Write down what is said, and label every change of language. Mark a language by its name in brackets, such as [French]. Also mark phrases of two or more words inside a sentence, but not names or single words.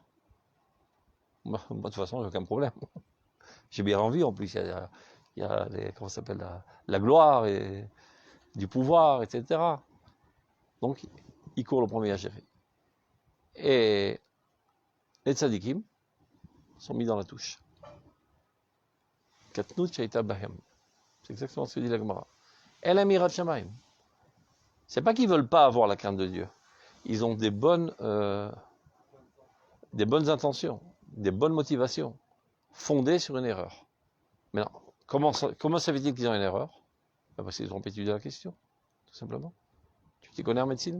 [French] Moi, de toute façon, j'ai aucun problème. J'ai bien envie, en plus, il y a comment ça s'appelle, la gloire et du pouvoir, etc. Donc, ils courent le premier à gérer. Et les tzadikim sont mis dans la touche. [Hebrew] קטנות שהייתה בהם. [French] C'est exactement ce que dit la Gemara. [Hebrew] על יראת שמים. [French] C'est pas qu'ils veulent pas avoir la crainte de Dieu. Ils ont des bonnes des bonnes intentions, des bonnes motivations, fondées sur une erreur. Maintenant, comment ça fait-il qu'ils ont une erreur? Parce qu'ils n'ont pas étudié la question, tout simplement. Tu t'y connais en médecine?